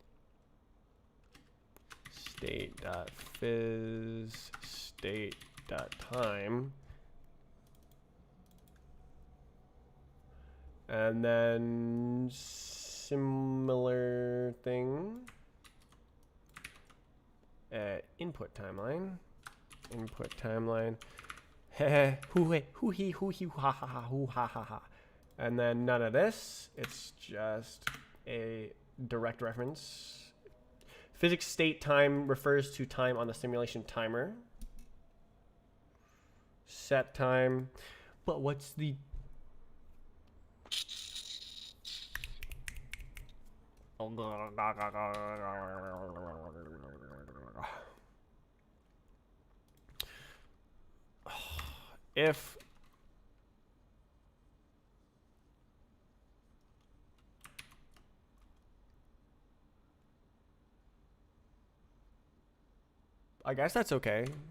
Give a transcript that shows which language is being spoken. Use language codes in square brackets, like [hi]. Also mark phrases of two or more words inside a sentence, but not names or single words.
[en] state dot phys state dot time, and then similar thing, input timeline, heh, hoo he, ha ha ha, hoo ha ha ha. And then none of this, it's just a direct reference. Physics state time refers to time on the simulation timer. Set time, but what's the... If I guess that's okay.